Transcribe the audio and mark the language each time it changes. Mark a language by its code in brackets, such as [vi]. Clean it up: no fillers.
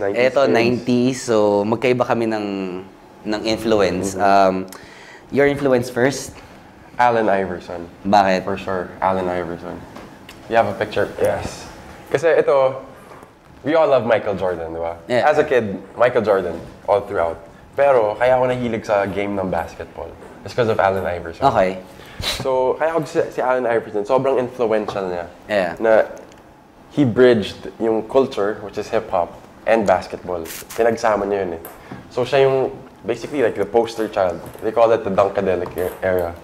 [tl] Ito, 90s. So, magkaiba kami ng influence. [en] Your influence first? Allen Iverson. [tl] Bakit? [en] For sure, Allen Iverson. You have a picture? Yes. [tl] Kasi ito, [en] we all love Michael Jordan, di ba? Yeah. As a kid, Michael Jordan, all throughout. [tl] Pero, kaya ako nahilig sa game ng basketball. [en] It's because of Allen Iverson. Okay. [tl] So, kaya ako si Allen Iverson, sobrang influential niya. [en] Yeah. Na he bridged yung culture, which is hip-hop, and basketball. [tl] Pinagsama niya yun eh. So, siya yung, basically, [en] like the poster child. They call it the Dunkadelic era.